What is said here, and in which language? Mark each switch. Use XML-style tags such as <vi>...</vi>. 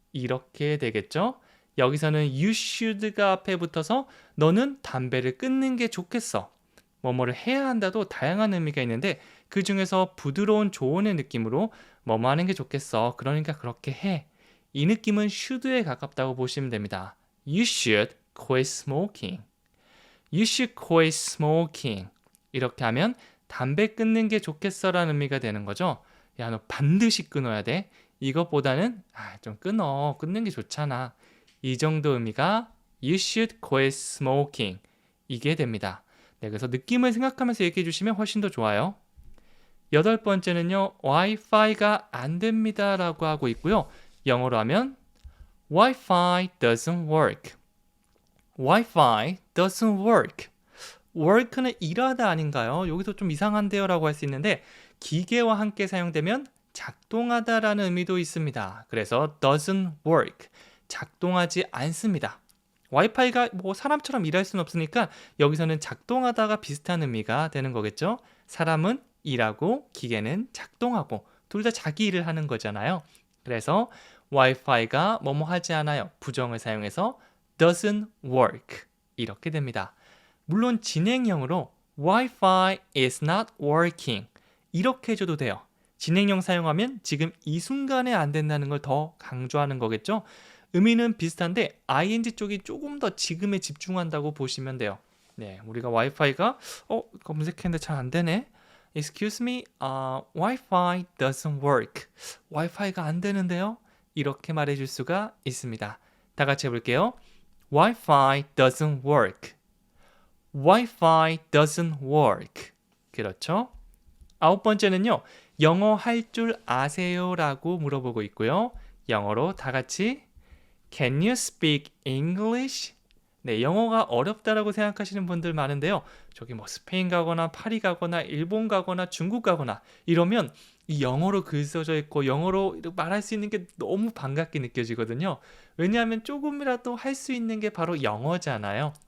<ko>이렇게 되겠죠. 여기서는</ko> <en>you should</en> <ko>가 앞에 붙어서 너는 담배를 끊는 게 좋겠어. 뭐뭐를 해야 한다도 다양한 의미가 있는데 그 중에서 부드러운 조언의 느낌으로 뭐뭐 하는 게 좋겠어. 그러니까 그렇게 해. 이 느낌은 should에 가깝다고 보시면 됩니다.</ko> <en>You should quit smoking. You should quit smoking.</en> <ko>이렇게 하면 담배 끊는 게 좋겠어라는 의미가 되는 거죠. 야, 너 반드시 끊어야 돼. 이것보다는 좀 끊어. 끊는 게 좋잖아. 이 정도 의미가</ko> <en>You should quit smoking.</en> <ko>이게 됩니다. 네, 그래서 느낌을 생각하면서 얘기해 주시면 훨씬 더 좋아요. 여덟 번째는요. 와이파이가 안 됩니다 라고 하고 있고요. 영어로 하면</ko> <en>Wi-Fi doesn't work. Wi-Fi doesn't work.</en> <ko>work는 일하다 아닌가요? 여기서 좀 이상한데요 라고 할 수 있는데 기계와 함께 사용되면 작동하다라는 의미도 있습니다.</ko> <en>그래서 doesn't work.</en> <ko>작동하지 않습니다. 와이파이가 뭐 사람처럼 일할 수는 없으니까 여기서는 작동하다가 비슷한 의미가 되는 거겠죠? 사람은 일하고 기계는 작동하고 둘 다 자기 일을 하는 거잖아요. 그래서 와이파이가 뭐뭐 하지 않아요. 부정을 사용해서</ko> <en>doesn't work</en> <ko>이렇게 됩니다. 물론 진행형으로</ko> <en>Wi-Fi is not working</en> <ko>이렇게 해줘도 돼요. 진행형 사용하면 지금 이 순간에 안 된다는 걸 더 강조하는 거겠죠? 의미는 비슷한데 ing 쪽이 조금 더 지금에 집중한다고 보시면 돼요. 네, 우리가 와이파이가 검색했는데 잘 안 되네.</ko> <en>Excuse me, Wi-Fi doesn't work.</en> <ko>와이파이가 안 되는데요? 이렇게 말해줄 수가 있습니다. 다 같이 해볼게요.</ko> <en>Wi-Fi doesn't work. Wi-Fi doesn't work.</en> <ko>그렇죠? 아홉 번째는요. 영어 할 줄 아세요? 라고 물어보고 있고요. 영어로 다 같이</ko> <en>Can you speak English?</en> <ko>네, 영어가 어렵다라고 생각하시는 분들 많은데요. 저기 뭐 스페인 가거나 파리 가거나 일본 가거나 중국 가거나 이러면 이 영어로 글 써져 있고 영어로 말할 수 있는 게 너무 반갑게 느껴지거든요. 왜냐하면 조금이라도 할 수 있는 게 바로 영어잖아요.</ko>